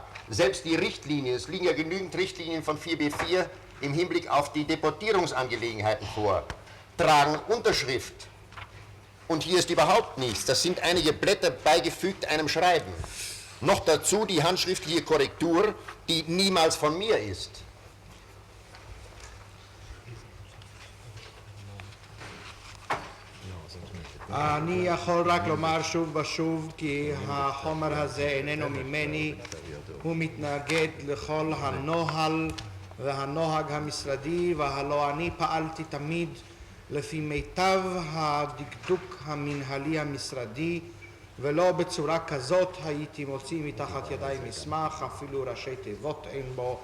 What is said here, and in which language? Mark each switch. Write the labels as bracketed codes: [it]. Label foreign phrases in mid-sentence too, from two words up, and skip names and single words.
[de] Selbst die Richtlinien, es liegen ja genügend Richtlinien von 4b4 im Hinblick auf die Deportierungsangelegenheiten vor, tragen Unterschrift. Und hier ist überhaupt nichts. Das sind einige Blätter beigefügt einem Schreiben. Noch dazu die handschriftliche Korrektur, die niemals von mir ist. [he] אני יכול רק לומר שוב ושוב כי החומר הזה איננו ממני, הוא מתנגד לכל הנוהל והנוהג המשרדי, והלא אני פעלתי תמיד לפי מיטב הדקדוק המנהלי המשרדי, ולא בצורה כזאת הייתי מוציא מתחת ידיי מסמך, אפילו ראשי תיבות אין בו.